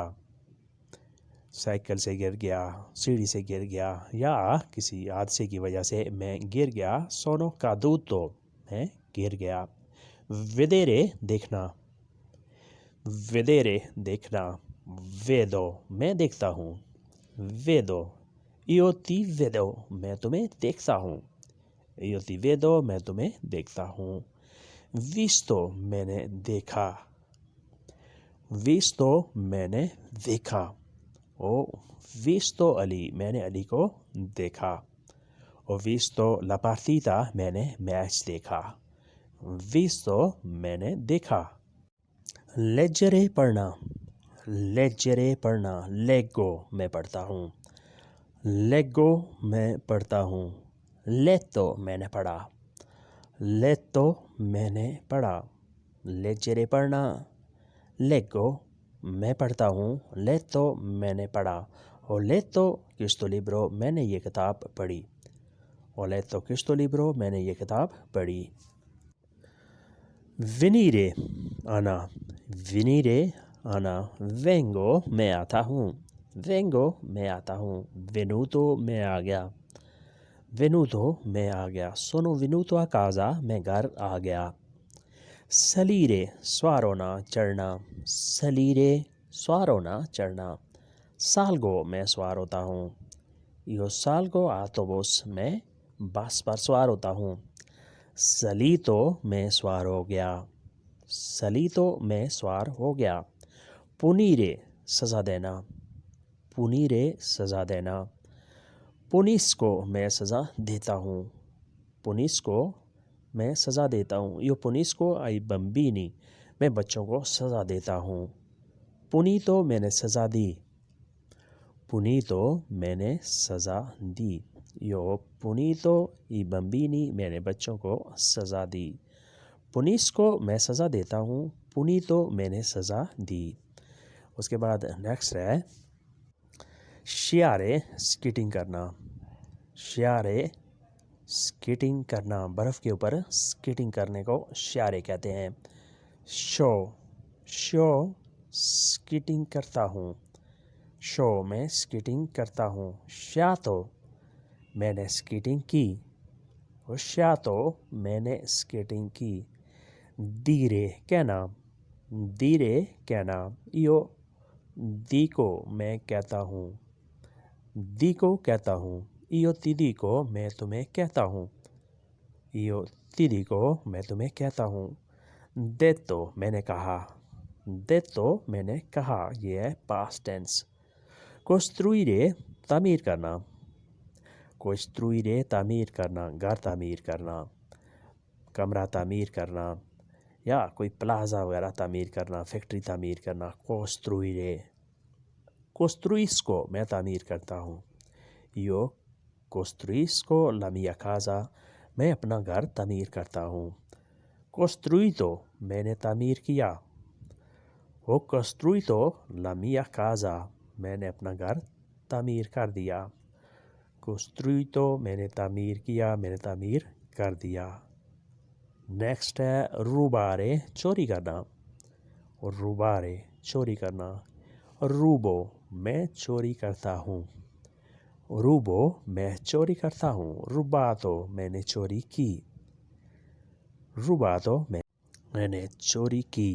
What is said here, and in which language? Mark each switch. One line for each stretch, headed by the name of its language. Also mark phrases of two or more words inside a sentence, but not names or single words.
Hindi: साइकिल से गिर गया, सीढ़ी से गिर गया या किसी हादसे की वजह से मैं गिर गया।
Italian: sono caduto
Hindi: मैं गिर गया। vedere देखना, vedere देखना, vedo मैं देखता हूँ,
Italian: vedo io ti vedo
Hindi: मैं तुम्हें देखता हूँ,
Italian: io ti vedo
Hindi: मैं तुम्हें देखता हूँ, visto मैंने देखा, visto मैंने देखा,
Italian: ho visto
Hindi: अली मैंने अली को देखा,
Italian: o visto la partita
Hindi: मैंने मैच देखा, visto मैंने देखा। leggere पढ़ना, leggere पढ़ना, leggo मैं पढ़ता हूँ, leggo मैं पढ़ता हूँ, letto मैंने पढ़ा, letto मैंने पढ़ा, leggere पढ़ना, leggo मैं पढ़ता हूँ, letto मैंने पढ़ा, और
Italian: letto questo libro
Hindi: मैंने ये किताब पढ़ी, और
Italian: letto questo libro
Hindi: मैंने ये किताब पढ़ी। venire आना, venire आना, vengo मैं आता हूँ, vengo मैं आता हूँ, venuto मैं आ गया, venuto मैं आ गया,
Italian: sono venuto a casa
Hindi: मैं घर आ गया। salire सवार होना चढ़ना, salire सवार होना चढ़ना, salgo मैं सवार होता हूँ,
Italian: io salgo autobus
Hindi: मैं बस पर सवार होता हूँ, salito मैं सवार हो गया, salito मैं सवार हो गया। punire सज़ा देना, punire सज़ा देना, punisco मैं सज़ा देता हूँ, punisco मैं सज़ा देता हूँ,
Italian: io punisco ai bambini
Hindi: मैं बच्चों को सज़ा देता हूँ, punito मैंने सज़ा दी, punito मैंने सज़ा दी,
Italian: io punito i bambini
Hindi: मैंने बच्चों को सज़ा दी, पुनिस्को मैं सज़ा देता हूँ, punito मैंने सज़ा दी। उसके बाद नेक्स्ट है sciare स्कीटिंग करना, sciare स्कीटिंग करना, बर्फ़ के ऊपर स्कीटिंग करने को sciare कहते हैं। शो स्कीटिंग करता हूँ, शो में स्कीटिंग करता हूँ, sciato मैंने स्कीटिंग की, और sciato मैंने स्केटिंग की। dire कहना, dire कहना,
Italian: io dico
Hindi: मैं कहता हूँ, dico कहता हूँ,
Italian: io ti dico
Hindi: मैं तुम्हें कहता हूँ,
Italian: io ti dico
Hindi: मैं तुम्हें कहता हूँ। detto मैंने कहा, detto मैंने कहा, ये है
English: past tense।
Hindi: costruire तामीर करना, costruire तामीर करना, घर तामीर करना, कमरा तामीर करना, या कोई प्लाज़ा वगैरह तामीर करना, फैक्ट्री तामीर करना, costruire। costruisco मैं तामीर करता हूँ,
Italian: io costruisco la mia casa
Hindi: मैं अपना घर तामीर करता हूँ, costruito मैंने तामीर किया,
Italian: ho costruito la mia casa
Hindi: मैंने अपना घर तामीर कर दिया, costruito मैंने तामीर किया, मैंने तामीर कर दिया। नेक्स्ट है रूबारे चोरी करना, और रूबारे चोरी करना, रूबो मैं चोरी करता हूँ, रूबो मैं चोरी करता हूँ, रूबातो मैंने चोरी की, रूबातो मैंने चोरी की।